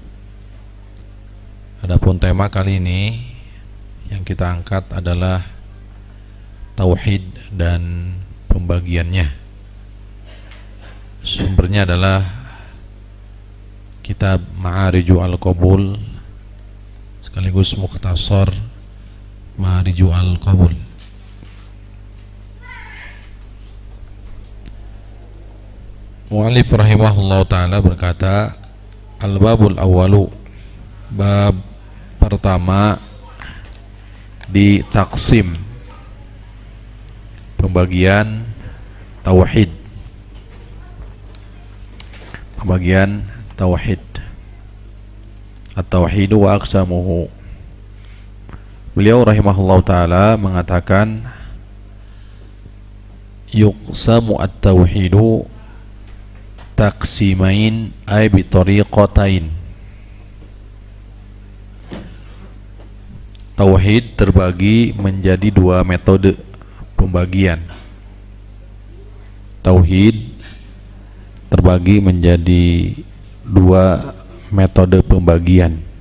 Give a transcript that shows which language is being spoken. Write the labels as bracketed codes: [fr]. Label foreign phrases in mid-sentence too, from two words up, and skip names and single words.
[id] Adapun tema kali ini yang kita angkat adalah tauhid dan pembagiannya. Sumbernya adalah kitab Ma'ariju Al-Qabul sekaligus mukhtasar Ma'ariju Al-Qabul. [ar] المؤلف رحمه الله تعالى [id] berkata, [ar] الباب الأول, [id] bab pertama di taksim, pembagian tauhid. Pembagian tauhid. [ar] التوحيد وأقسامه. [id] Beliau [ar] رحمه الله تعالى [id] mengatakan, [ar] يقسم التوحيد تقسيمين أي بطريقتين. [id] Tauhid terbagi menjadi dua metode pembagian. Tauhid terbagi menjadi dua metode pembagian.